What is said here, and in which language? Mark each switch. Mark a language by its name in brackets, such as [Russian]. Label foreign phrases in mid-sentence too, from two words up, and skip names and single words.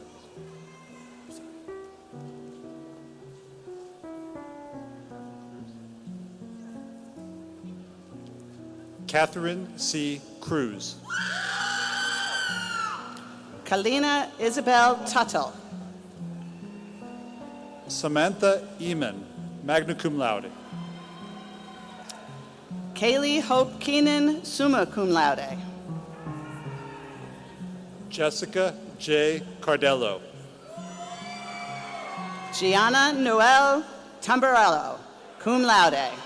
[English] Catherine C. Cruz. Kalina Isabel Tuttle. Samantha Eman, [Latin] magna cum laude. [English] Kaylee Hope Keenan, [Latin] summa cum laude. [English] Jessica J. Cardello. Gianna Noel Tamburello, [Latin] cum laude.